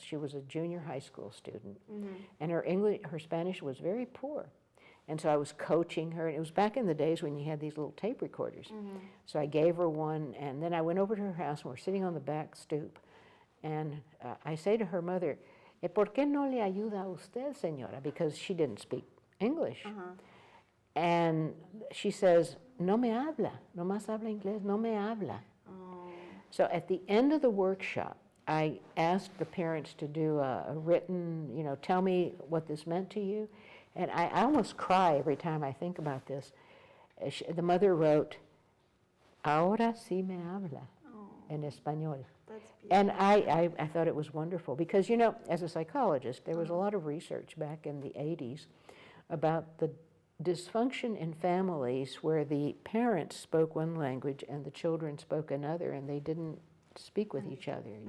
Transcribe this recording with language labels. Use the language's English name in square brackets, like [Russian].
[English] She was a junior high school student, and her Spanish was very poor. And so I was coaching her, and it was back in the days when you had these little tape recorders. So I gave her one, and then I went over to her house, and we're sitting on the back stoop, and I say to her mother, [Spanish] ¿Por qué no le ayuda a usted, señora? [English] Because she didn't speak English. And she says, [Spanish] no me habla, nomás habla inglés, no me habla. [English] So at the end of the workshop, I asked the parents to do a written, tell me what this meant to you. And I almost cry every time I think about this. The mother wrote, [Spanish] ahora sí me habla, en español. [English] That's beautiful. And I thought it was wonderful because, as a psychologist, there was a lot of research back in the 80s about the dysfunction in families where the parents spoke one language and the children spoke another, and they didn't speak with each other.